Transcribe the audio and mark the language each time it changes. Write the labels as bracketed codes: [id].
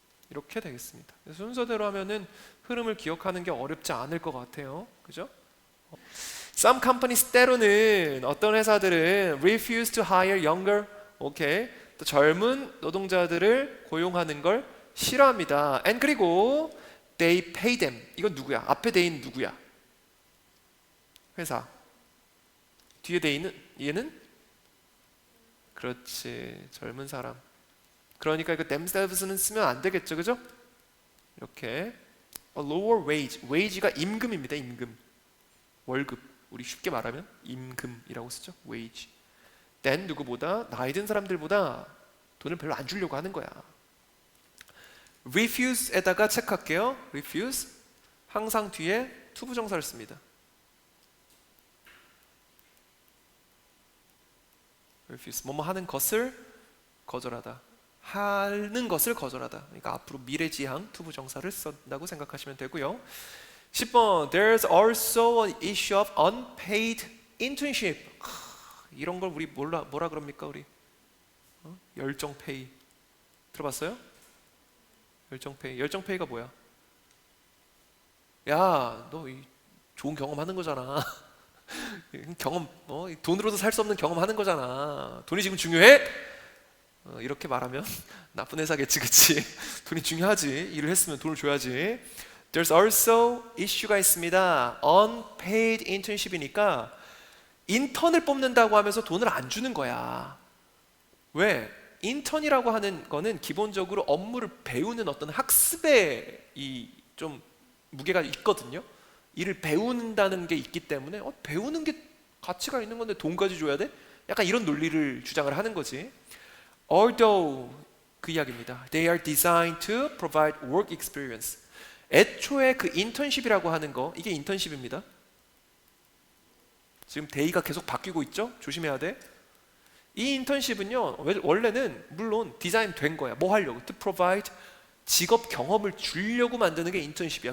[ko] 이렇게 되겠습니다. 순서대로 하면은 흐름을 기억하는 게 어렵지 않을 것 같아요. 그죠? [en] Some companies [ko] 때로는 어떤 회사들은 [en] refuse to hire younger, [ko] 오케이, 또 젊은 노동자들을 고용하는 걸 싫어합니다. [en] And [ko] 그리고 [en] they pay them. [ko] 이건 누구야? 앞에 they는 누구야? 회사. 뒤에 they는 얘는? 그렇지, 젊은 사람. 그러니까 이거 themselves는 쓰면 안 되겠죠, 그죠? 이렇게 [en] a lower wage, [ko] wage가 임금입니다, 임금. 월급. 우리 쉽게 말하면 임금이라고 쓰죠, wage. then 누구보다 나이 든 사람들보다 돈을 별로 안 주려고 하는 거야. refuse에다가 체크할게요. refuse 항상 뒤에 to 부정사를 씁니다. refuse 뭐뭐 하는 것을 거절하다, 하는 것을 거절하다. 그러니까 앞으로 미래지향 to 부정사를 쓴다고 생각하시면 되고요. [en] 10번 There's also an issue of unpaid internship. [ko] 이런 걸 우리 뭐라 그럽니까 우리? 열정 페이 들어봤어요? 열정 페이. 열정 페이가 뭐야? 야, 너 좋은 경험하는 거잖아. 경험, 돈으로도 살 수 없는 경험하는 거잖아. 돈이 지금 중요해? 이렇게 말하면 나쁜 회사겠지, 그치? 돈이 중요하지. 일을 했으면 돈을 줘야지. [en] There's also issue가 있습니다. [ko] Unpaid internship이니까 인턴을 뽑는다고 하면서 돈을 안 주는 거야. 왜? 인턴이라고 하는 거는 기본적으로 업무를 배우는 어떤 학습에 좀 무게가 있거든요. 일을 배운다는 게 있기 때문에 배우는 게 가치가 있는 건데 돈까지 줘야 돼? 약간 이런 논리를 주장을 하는 거지. Although 그 이야기입니다. [en] They are designed to provide work experience. [ko] 애초에 그 인턴십이라고 하는 거, 이게 인턴십입니다. 지금 데이가 계속 바뀌고 있죠? 조심해야 돼. 이 인턴십은요, 원래는 물론 디자인 된 거야. 뭐 하려고? [en] To provide [ko] 직업 경험을 주려고 만드는 게 인턴십이야.